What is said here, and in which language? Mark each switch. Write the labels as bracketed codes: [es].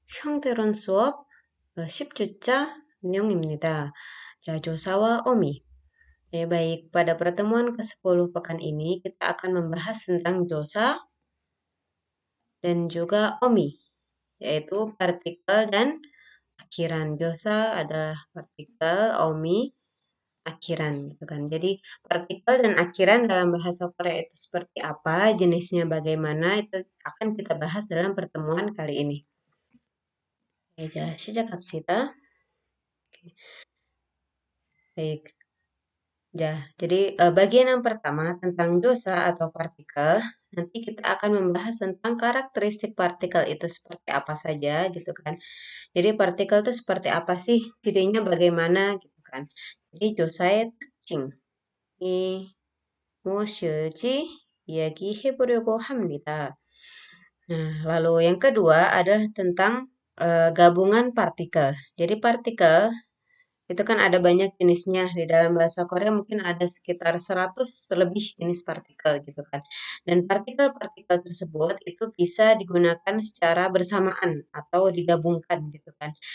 [ko] 형태론 수업 10주차 운영입니다. 자, 조사와 어미. [id] Baik, pada pertemuan ke-10 pekan ini kita akan membahas tentang dosa dan juga omi, yaitu partikel dan akhiran. Dosa adalah partikel, omi akhiran gitu kan. Jadi partikel dan akhiran dalam bahasa Korea itu seperti apa, jenisnya bagaimana, itu akan kita bahas dalam pertemuan kali ini. [ko] 자, 시작합시다. [id] Baik. Ya, jadi bagian yang pertama tentang dosa atau partikel, nanti kita akan membahas tentang karakteristik partikel itu seperti apa saja gitu kan. Jadi partikel itu seperti apa sih, cirinya bagaimana gitu kan. [ko] Jadi dosa의 특징, 이 무엇일지 이야기해보려고 합니다. [id] Nah, lalu yang kedua adalah tentang gabungan partikel. Jadi partikel itu kan ada banyak jenisnya. Di dalam bahasa Korea mungkin ada sekitar 100 lebih jenis partikel gitu kan. Dan partikel-partikel tersebut itu bisa digunakan secara bersamaan atau digabungkan gitu kan.